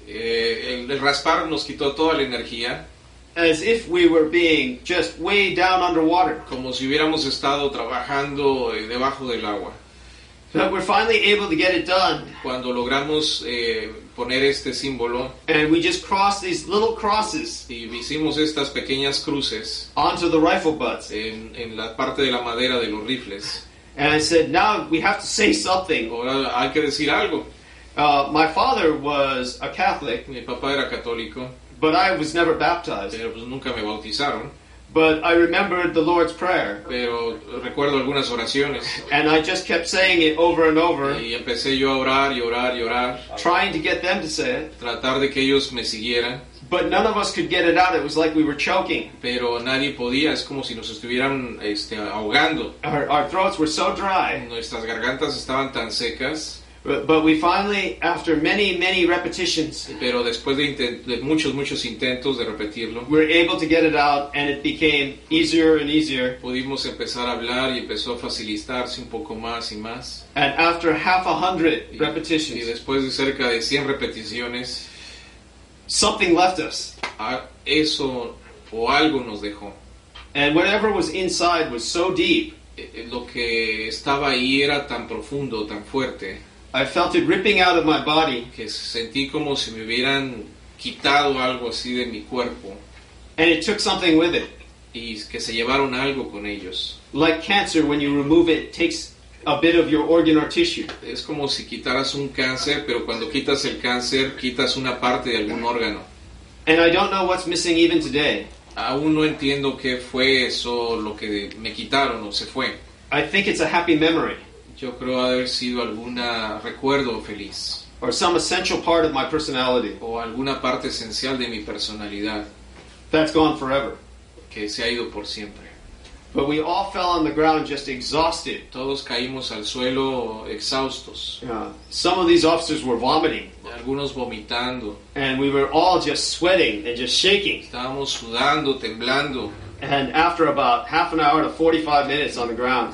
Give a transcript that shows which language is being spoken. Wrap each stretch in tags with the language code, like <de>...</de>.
<es>El raspar nos quitó toda la energía,</es> <en>as if we were being just way down underwater.</en> <es>como si hubiéramos estado trabajando debajo del agua.</es> <en>But we're finally able to get it done.</en> <es>Cuando logramos poner este símbolo</es> <en>And we just crossed these little crosses</en> <es>y hicimos estas pequeñas cruces</es> <en>onto the rifle butts.</en> <es>en la parte de la madera de los rifles.</es> <en>And I said, now we have to say something.</en> <es>Ahora hay que decir algo.</es> <en>My father was a Catholic,</en> <es>Mi papá era católico,</es> <en>but I was never baptized.</en> <es>pero pues nunca me bautizaron.</es> <en>But I remembered the Lord's Prayer,</en> <es>Pero recuerdo algunas oraciones</es> <en>and I just kept saying it over and over,</en> <es>y empecé yo a orar y orar y orar,</es> <en>trying to get them to say it.</en> <es>tratar de que ellos me siguieran,</es> <en>But none of us could get it out. It was like we were choking.</en> <es>pero nadie podía. Es como si nos estuvieran ahogando.</es> <en>Our throats were so dry.</en> <es>Nuestras gargantas estaban tan secas,</es> <en>But we finally, after many repetitions,</en> <es>pero después de muchos intentos de repetirlo,</es> <en>we were able to get it out, and it became easier and easier.</en> <es>pudimos empezar a hablar y empezó a facilitarse un poco más y más.</es> <en>And after half a hundred</en> <es>Y</es> <en>repetitions,</en> <es>después de cerca de 100 repeticiones,</es> <en>something left us.</en> <es>eso o algo nos dejó.</es> <en>And whatever was inside was so deep,</en> <es>Lo que estaba ahí era tan profundo, tan fuerte,</es> <en>I felt it ripping out of my body.</en> <es>que sentí como si me hubieran quitado algo así de mi cuerpo</es> <en>And it took something with it.</en> <es>y que se llevaron algo con ellos.</es> <en>Like cancer, when you remove it, it takes a bit of your organ or tissue.</en> <es>Es como si quitaras un cáncer, pero cuando quitas el cáncer, quitas una parte de algún órgano.</es> <en>And I don't know what's missing even today.</en> <es>Aún no entiendo qué fue eso, lo que me quitaron o se fue.</es> <en>I think it's a happy memory,</en> <es>Yo creo haber sido algún recuerdo feliz</es> <en>or some essential part of my personality</en> <es>o alguna parte esencial de mi personalidad</es> <en>that's gone forever.</en> <es>que se ha ido por siempre.</es> <en>But we all fell on the ground just exhausted.</en> <es>Todos caímos al suelo exhaustos,</es> <en>Some of these officers were vomiting,</en> <es>algunos vomitando.</es> <en>and we were all just sweating and just shaking.</en> <es>Estábamos sudando, temblando.</es> <en>And after about half an hour to 45 minutes on the ground,</en>